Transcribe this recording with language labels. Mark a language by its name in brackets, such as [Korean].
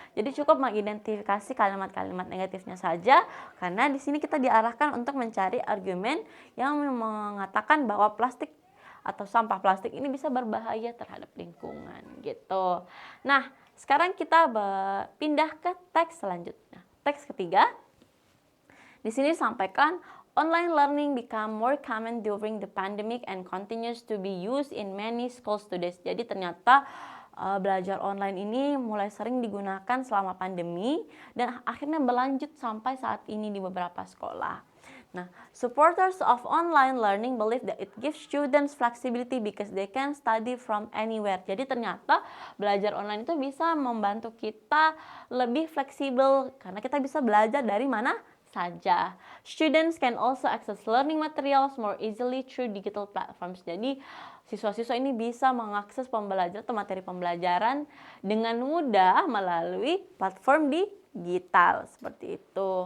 [Indonesian] Jadi cukup mengidentifikasi kalimat-kalimat negatifnya saja karena di sini kita diarahkan untuk mencari argumen yang mengatakan bahwa plastik atau sampah plastik ini bisa berbahaya terhadap lingkungan gitu. Nah, sekarang kita pindah ke teks selanjutnya. Teks ketiga. Di sini disampaikan, [English] online learning become more common during the pandemic and continues to be used in many schools today. [Indonesian] Jadi ternyata belajar online ini mulai sering digunakan selama pandemi dan akhirnya berlanjut sampai saat ini di beberapa sekolah. Nah, [English] supporters of online learning believe that it gives students flexibility because they can study from anywhere. [Indonesian] Jadi ternyata belajar online itu bisa membantu kita lebih fleksibel karena kita bisa belajar dari mana saja. [English] Students can also access learning materials more easily through digital platforms. [Indonesian] Jadi siswa-siswa ini bisa mengakses pembelajaran atau materi pembelajaran dengan mudah melalui platform digital seperti itu.